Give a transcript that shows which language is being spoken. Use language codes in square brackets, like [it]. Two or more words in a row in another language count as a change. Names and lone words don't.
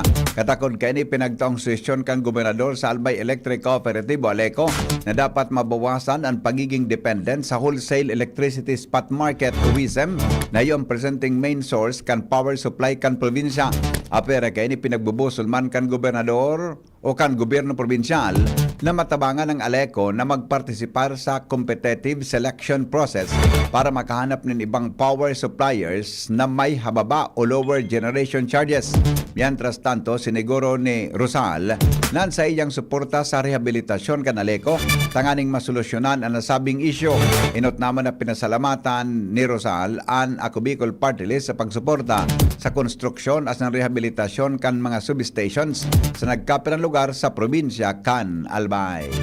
[bik] Katakod kay ni pinagtaong suwestyon kan gobernador sa Albay Electric Cooperative o ALECO na dapat mabawasan ang pagiging dependent sa [en] wholesale electricity spot market [bik] o WISM na yung presenting main source kan power supply kan probinsya. Apera kay ni pinagbubusol man kan gobernador o kan gobyerno probinsyal na matabangan ng ALECO na magpartisipar sa [en] competitive selection process [bik] para makahanap ng ibang [en] power suppliers [bik] na may hababa o [en] lower generation charges. [es] Mientras tanto, [bik] siniguro ni Rosal na sa iyang suporta sa rehabilitasyon kan ALECO tanganing masolusyonan ang nasabing issue. Inot naman na pinasalamatan ni Rosal ang Ako Bicol Party List sa pagsuporta sa konstruksyon at ng rehabilitasyon kan mga substations sa nagkapilang lugar sa probinsya kan Albay.